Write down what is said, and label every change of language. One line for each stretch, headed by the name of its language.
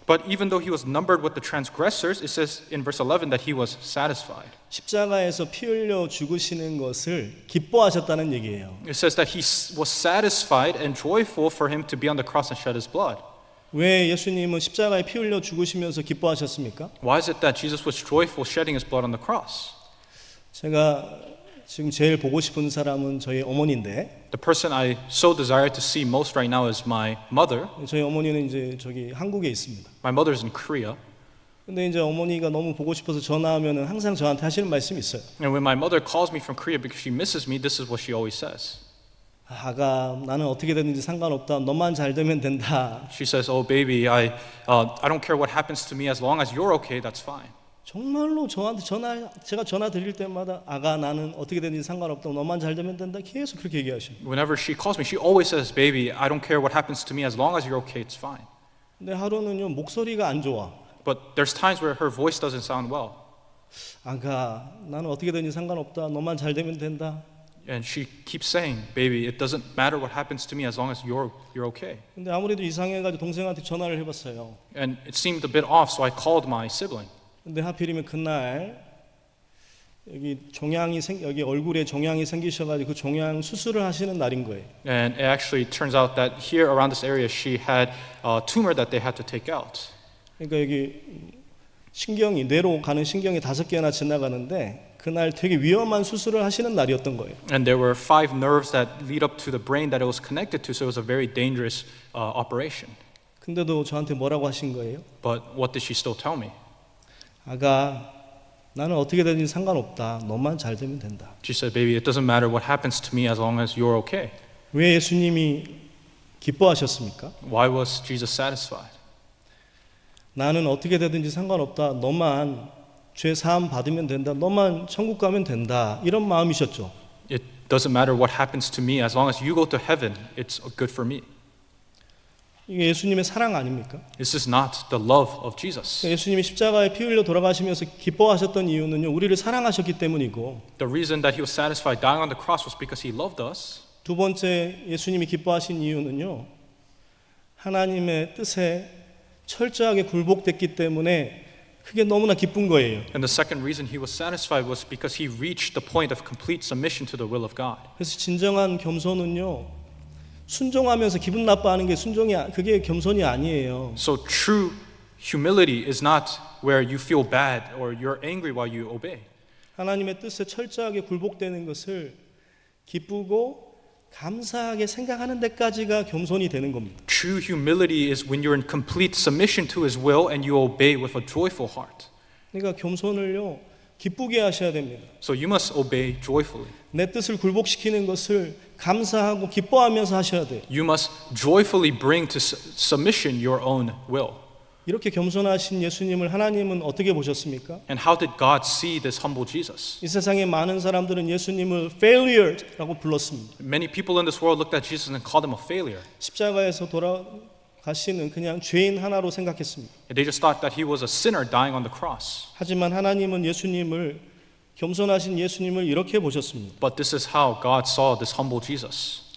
English: But even though he was numbered with the transgressors, it says in verse 11 that he was satisfied.
Korean: 십자가에서 피 흘려 죽으시는 것을 기뻐하셨다는 얘기예요.
English: It says that he was satisfied and joyful for him to be on the cross and shed his blood.
Korean: 왜 예수님은 십자가에 피 흘려 죽으시면서 기뻐하셨습니까?
English: Why is it that Jesus was joyful shedding his blood on the cross?
Korean: 제가 지금 제일 보고 싶은 사람은 저희 어머니인데
English: The person I so desire to see most right now is my mother.
Korean: 저희 어머니는 이제 저기 한국에 있습니다.
English: My mother's in Korea.
Korean: 근데 이제 어머니가 너무 보고 싶어서 전화하면은 항상 저한테 하시는 말씀이 있어요.
English: And when my mother calls me from Korea because she misses me, this is what she always says.
Korean: 아가 나는 어떻게 되든지 상관없다. 너만 잘 되면 된다.
English: She says, "Oh baby, I don't care what happens to me as long as you're okay. That's fine."
Korean: 정말로 저한테 제가 전화 드릴 때마다 아가 나는 어떻게 되든지 상관없다. 너만 잘 되면 된다. 계속 그렇게 얘기하십니다.
English: Whenever she calls me, she always says, "Baby, I don't care what happens to me as long as you're okay. It's fine."
Korean: 근데 하루는요 목소리가 안 좋아.
English: But there's times where her voice doesn't sound well,
Korean: 아가 나는 어떻게 되든지 상관없다. 너만 잘 되면 된다.
English: and she keeps saying, "Baby, it doesn't matter what happens to me as long as you're okay."
Korean: 근데 아무래도 이상해가지고 동생한테 전화를 해봤어요.
English: And it seemed a bit off, so I called my sibling.
Korean: 근데 하필이면 그날 여기 여기 얼굴에 종양이 생기셔가지고 그 종양 수술을 하시는 날인 거예요.
English: And it actually turns out that here around this area, she had a tumor that they had to take out.
Korean: 그러니까 여기 뇌로 가는 신경이 5개나 지나가는데 그날 되게 위험한 수술을 하시는 날이었던 거예요.
English: And there were 5 nerves that lead up to the brain that it was connected to, so it was a very dangerous operation.
Korean: 근데도 저한테 뭐라고 하신 거예요?
English: But what did she still tell me?
Korean: 아가 나는 어떻게 되든지 상관없다. 너만 잘 되면 된다.
English: She said, "Baby, it doesn't matter what happens to me as long as you're okay."
Korean: 왜 예수님이 기뻐하셨습니까?
English: Why was Jesus satisfied?
Korean: 나는 어떻게 되든지 상관없다. 너만 죄 사함 받으면 된다. 너만 천국 가면 된다. 이런 마음이셨죠.
English: It doesn't matter what happens to me as long as you go to heaven. It's good for me.
Korean: 이게 예수님의 사랑 아닙니까?
English: This is not the love of Jesus.
Korean: 예수님이 십자가에 피 흘려 돌아가시면서 기뻐하셨던 이유는요. 우리를 사랑하셨기 때문이고
English: The reason that he was satisfied dying on the cross was because he loved us.
Korean: 두 번째 예수님이 기뻐하신 이유는요. 하나님의 뜻에 철저하게 굴복됐기 때문에 그게 너무나 기쁜 거예요.
English: And the second reason he was satisfied was because he reached the point of complete submission to the will of God.
Korean: 그래서 진정한 겸손은요. 순종하면서 기분 나빠하는 게 그게 겸손이 아니에요.
English: So true humility is not where you feel bad or you're angry while you obey.
Korean: 하나님의 뜻에 철저하게 굴복되는 것을 기쁘고 감사하게 생각하는 데까지가 겸손이 되는 겁니다.
English: True humility is when you're in complete submission to his will and you obey with a joyful heart.
Korean: 그러니까 겸손을요 기쁘게 하셔야 됩니다.
English: So you must obey joyfully.
Korean: 내 뜻을 굴복시키는 것을 감사하고 기뻐하면서 하셔야 돼요.
English: You must joyfully bring to submission your own will.
Korean: 이렇게 겸손하신 예수님을 하나님은 어떻게 보셨습니까?
English: And how did God see this humble Jesus?
Korean: 이 세상의 많은 사람들은 예수님을 failure라고 불렀습니다.
English: Many people in this world looked at Jesus and called him a failure.
Korean: 십자가에서 돌아가시는 그냥 죄인 하나로 생각했습니다.
English: And they just thought that he was a sinner dying on the cross.
Korean: 하지만 하나님은 겸손하신 예수님을 이렇게 보셨습니다.
English: But this is how God saw this humble Jesus.